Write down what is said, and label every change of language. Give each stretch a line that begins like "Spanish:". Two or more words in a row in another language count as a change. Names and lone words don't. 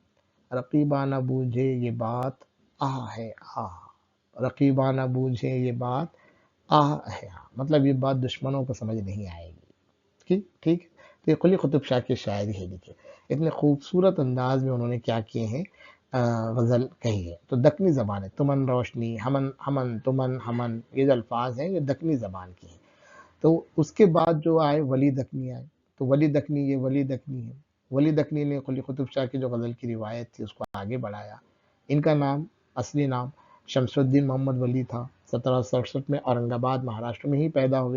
Deccan: رقیبہ نہ بوجھے یہ بات آہ ہے آہ. رقیبہ نہ بوجھے یہ بات آہ ہے آہ.
Urdu: مطلب یہ بات دشمنوں کو سمجھ نہیں آئے گی. ٹھیک ٹھیک. تو یہ قلی قطب شاہ کی شاعری ہے. دیکھیے اتنے خوبصورت انداز میں انہوں نے کیا کیے ہیں، غزل کہی ہے. تو دکنی زبان ہے.
Deccan: تمن روشنی، ہمن ہمن، تمن ہمن،
Urdu: یہ جو الفاظ ہیں یہ دکنی زبان کی ہیں. تو اس کے بعد جو آئے ولی دکنی آئے. تو ولی دکنی، یہ ولی دکنی ہے. ولی دکنی نے قلی قطب شاہ کی جو غزل کی روایت تھی اس کو آگے بڑھایا. ان کا نام، اصلی نام شمس الدین محمد ولی تھا. 1767 میں اورنگ آباد مہاراشٹر میں ہی پیدا ہوئے.